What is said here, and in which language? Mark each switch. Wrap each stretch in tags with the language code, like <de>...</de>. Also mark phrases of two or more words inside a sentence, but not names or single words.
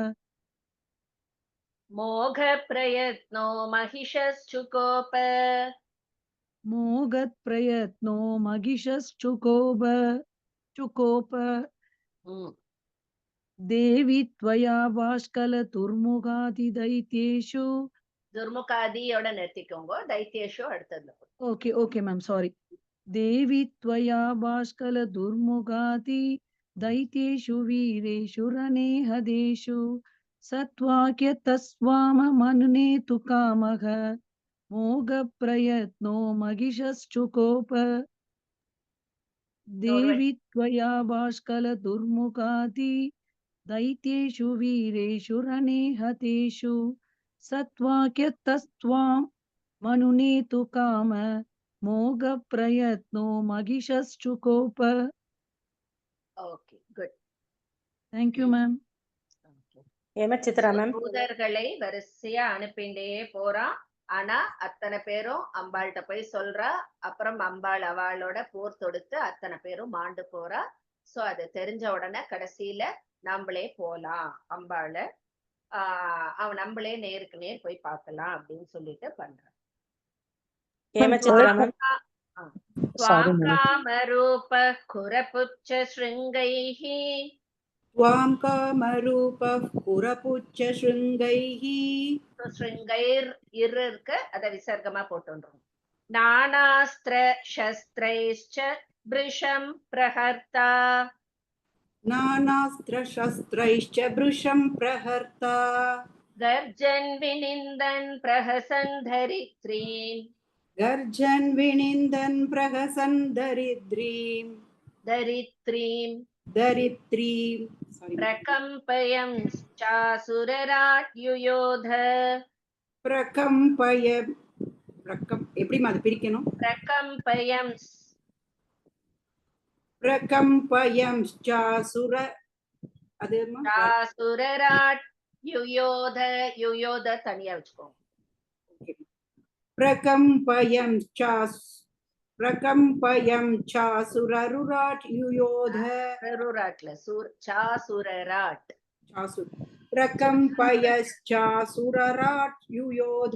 <sa>मोघप्रयत्नो महिषश्चुकोप, मोगत्प्रयत्नो चुकोप, देवी त्वया बाष्कल दुर्मुगाति दैत्येषु</sa> <ta>துர்முகாதியோட நிறுத்திக்கோங்க. தைத்தியேஷு அடுத்ததுல போடு.</ta> <en>okay ma'am sorry</en> <sa>देवी त्वया भास्कल दुर्मुगाति दैत्येषु वीरेषु रनेहदेषु सत्वाक्यतस्वाम मनुनेतु कामः मोघप्रयत्नो महिषश्चुकोप देवी त्वया भास्कल दुर्मुगाति दैत्येषु वीरेषु रनेहतेषु सत्वाक्यतस्त्वां मनुनेतु काम मोघप्रयत्नो महिषश्चुकोप</sa> <ta>ஓகே, குட்.</ta> <en>thank you ma'am</en> <ta>சித்ரா மேம். தூதர்களை வரிசையா அனுப்பிண்டே போறான். ஆனா அத்தனை பேரும் அம்பாள்கிட்ட போய் சொல்றா. அப்புறம் அம்பாள் அவளோட போர் தொடுத்து அத்தனை பேரும் மாண்டு போறா. சோ அது தெரிஞ்ச உடனே கடைசியில நம்மளே போலாம் அம்பாள அவன் நம்மளே நேருக்கு நேர் போய் பார்க்கலாம் அப்படின்னு சொல்லிட்டு பண்றான். சித்ரா மேம்.</ta> <sa>कामरूप कुरपुच्छ शृङ्गैः त्वां कामरूपः पुरपुच्छशृङ्गैः</sa> <ta>ஸ்ருங்கைர் இருக்கு, அத விசர்க்கமா போட்டுன்றோம்.</ta> <sa>नानास्त्र शस्त्रैश्च भृशं प्रहर्ता नानास्त्रशस्त्रैश्च भृशं प्रहर्ता गर्जन् विनिन्दन् प्रहसन् दरित्रीं गर्जन् विनिन्दन् प्रहसन् दरिद्रीं தரித்ரீம் दरिद्रीं प्रकम्पयं चासुरराट् युयोध</sa> <ta>प्रकम्पय எப்படிமா அது பிரிக்கணும்?</ta> <sa>பிரகம்பயம் प्रकम्पयंश्चासुर அது चासुरराट् युयोध युयोध</sa> <ta>தனியா வச்சுக்கோங்க.</ta> <sa>प्रकम्पयंश्चासुररुराट् युयोध ररुराट्ल चासुरराट् प्रकम्पयश्चासुरराट् युयोध</sa>